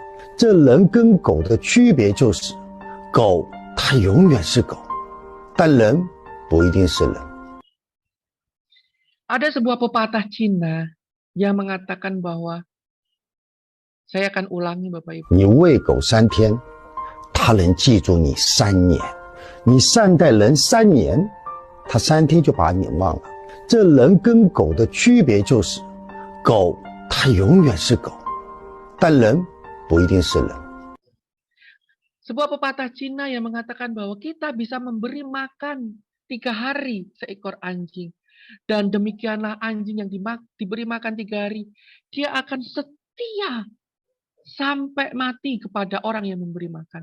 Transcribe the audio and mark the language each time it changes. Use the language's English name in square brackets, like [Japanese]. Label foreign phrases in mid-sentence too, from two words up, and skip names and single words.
[Chinese] 这人跟狗的区别就是，狗它永远是狗，但人不一定是人。 [Indonesian] Ada sebuah pepatah Cina yang mengatakan bahwa saya akan ulangi Bapak Ibu. [Chinese] 你喂狗3天，它能记住你3年；你善待人3年，它3天就把你忘了。这人跟狗的区别就是，狗它永远是狗，但人不一定是人。 [Indonesian] Sebuah pepatah Cina yang mengatakan bahwa kita bisa memberi makan 3 hari seekor anjing. Dan demikianlah anjing yang diberi makan 3 hari. Dia akan setia sampai mati kepada orang yang memberi makan.